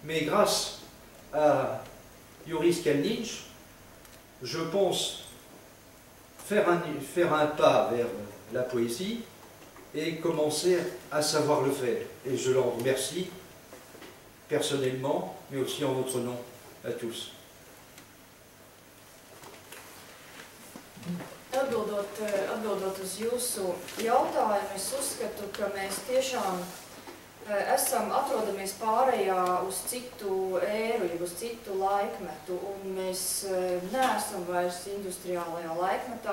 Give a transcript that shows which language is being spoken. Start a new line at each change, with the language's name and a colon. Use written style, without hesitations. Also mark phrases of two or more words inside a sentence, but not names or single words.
French: mais grâce à Joris Kalniņš, je pense faire un pas vers la poésie et commencer à savoir le faire. Et je l'en remercie personnellement, mais aussi en votre nom à tous.
Latvian: Atbildot uz jūsu jautājumu, es uzskatu, ka mēs tiešām atrodamies pārējā uz citu ēru, uz citu laikmetu, un mēs neesam vairs industriālajā laikmetā.